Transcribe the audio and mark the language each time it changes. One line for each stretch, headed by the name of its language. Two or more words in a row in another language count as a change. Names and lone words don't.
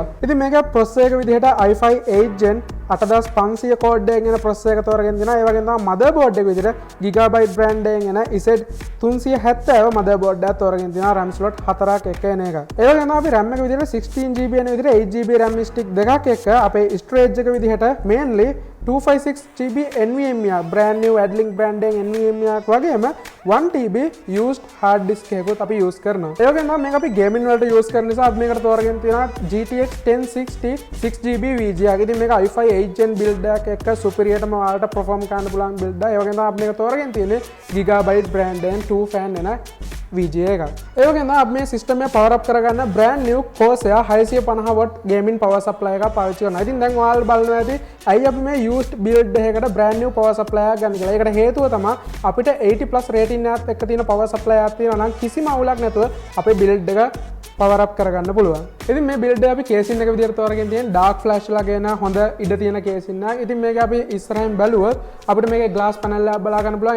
Sinhala: ඉතින් මේක processor එක විදිහට i5 8 Gen 8500 කෝඩ් එකකින් එන processor එක තෝරගෙන තියෙනවා. ඒ වගේම තමයි motherboard එක විදිහට Gigabyte brand එකෙන් එන Z370 motherboard එකක් තෝරගෙන තියෙනවා.
English: RAM slot
Sinhala: 4ක් එක එන එක. ඒ වගේම අපි RAM එක විදිහට 16GB එන විදිහට
English: 8GB RAM stick
Sinhala: දෙකක් එක්ක අපේ storage එක විදිහට
English: mainly 256GB NVMe brand new Adlink brand
Sinhala: එකෙන් NVMe එකක් වගේම
English: 1TB used hard disk
Sinhala: එකකුත් අපි use කරනවා. ඒ වගේම මේක අපි gaming වලට use කරන නිසා අපි මේකට තෝරගෙන තියෙනවා GTX 1060 6GB VGA. ඉතින් මේක i5 8 Gen build එකක් එක්ක superior ටම ඔයාලට perform කරන්න පුළුවන් build එකක්. ඒ වගේම අපි මේක තෝරගෙන තියෙන්නේ Gigabyte brand එකෙන් 2 fan එන VGA එකක්. ඒ වගේම අපි මේ system එක
English: power up
Sinhala: කරගන්න
English: brand new Corsair 650W gaming power supply
Sinhala: එකක් පාවිච්චි කරනවා. ඉතින් දැන් ඔයාලා බලනවා ඇති ඇයි අපි මේ
English: used build
Sinhala: එකකට
English: brand new power supply
Sinhala: එකක් ගන්න කියලා. ඒකට හේතුව තමයි අපිට 80+ rating එකත් එක්ක තියෙන
English: power supply
Sinhala: එකක් තියෙනවා නම් කිසිම අවුලක් නැතුව අපේ build එක
English: power up
Sinhala: කරගන්න පුළුවන්. ඉතින් මේ build එක අපි casing එක විදිහට තෝරගෙන තියෙන
English: dark flash
Sinhala: ලාගෙන හොඳ ඉඩ තියෙන casing එකක්. ඉතින් මේක අපි ඉස්සරහින් බැලුවොත් අපිට මේකේ
English: glass panel
Sinhala: එකක් බලා ගන්න පුළුවන්.